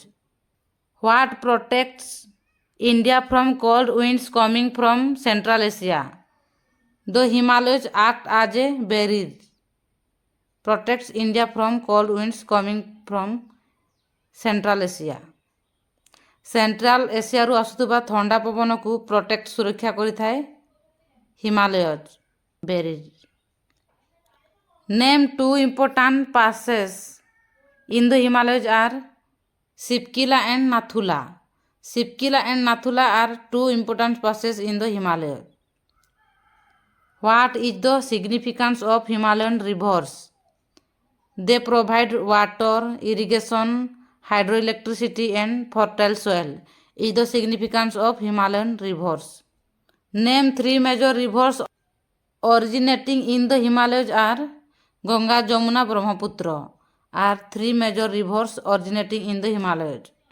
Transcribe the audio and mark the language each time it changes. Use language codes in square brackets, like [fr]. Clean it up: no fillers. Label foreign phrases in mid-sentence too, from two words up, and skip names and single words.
[en] What protects India from cold winds coming from Central Asia? The Himalayas act as a barrier. Protects India from cold winds coming from Central Asia. [or] ସେଣ୍ଟ୍ରାଲ ଏସିଆରୁ ଆସୁଥିବା ଥଣ୍ଡା ପବନକୁ ପ୍ରୋଟେକ୍ଟ ସୁରକ୍ଷା କରିଥାଏ ହିମାଲୟଜ ବେରିଜ୍. [en] name two important passes in the Himalayas are Shipkila and Nathula. Shipkila and Nathula are two important passes in the Himalaya. What is the significance of Himalayan rivers? They provide water, irrigation, hydroelectricity and fertile soil. Is the significance of Himalayan rivers. Name three major rivers originating in the Himalayas are Ganga, Jamuna, Brahmaputra are three major rivers originating in the Himalayas.